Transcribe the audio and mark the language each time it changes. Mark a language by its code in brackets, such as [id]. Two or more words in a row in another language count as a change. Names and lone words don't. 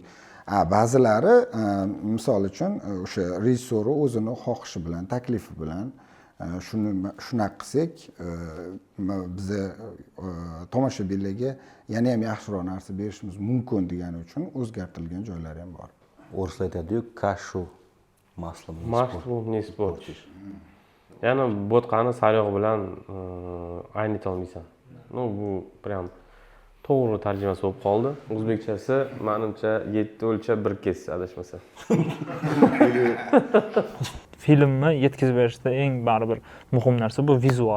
[uz] Ba'zilari misol uchun o'sha rejissori o'zini xohishi bilan, taklifi bilan shunaqa qilsak, biza tomoshabinlarga yana ham yaxshiroq narsa berishimiz mumkin degani uchun o'zgartirilgan joylari ham bor. O'rislar aytadi-ku, [ru] kashu маслом не sport. [uz] Ya'ni bo'tqani sariyog' bilan aynita olmaysan. Bu prям to'g'ri tarjimasi bo'lib qoldi. O'zbekchasi menimcha 7 o'lchab 1 kes adashmasam. Filmni yetkazib berishda eng baribir muhim narsa bu vizual.